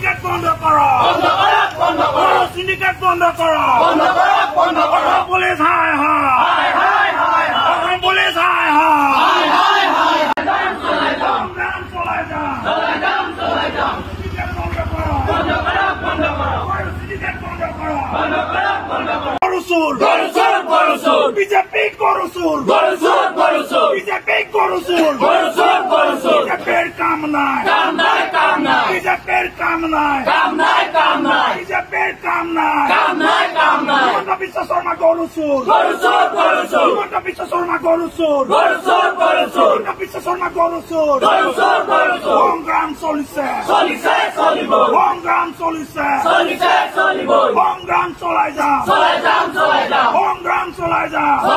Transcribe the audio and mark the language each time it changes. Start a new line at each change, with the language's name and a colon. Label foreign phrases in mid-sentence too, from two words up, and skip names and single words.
Assamese: বন্ধ করো সিন্ডিকেট বন্ধ করো পুলিশ হায় হায় পুলিশ হায় হায় সংগ্রাম চলাই যাও সিন্ডিকেট বন্ধ করো সিন্ডিকেট বন্ধ করো গরুসুর বিজেপি গরুসুর বিজেপি গরুসুর বিজেপির কাম নাই বিজেপির কাম নাই বিজেপির কাম নাই হিমন্ত বিশ্ব শর্মা গরুসুর হিমন্ত বিশ্ব শর্মা গরুসুর হিমন্ত বিশ্ব শর্মা গরুসুর সংগ্রাম চলিছে সংগ্রাম চলিছে সংগ্রাম চলাই যাও সংগ্রাম চলাই যাও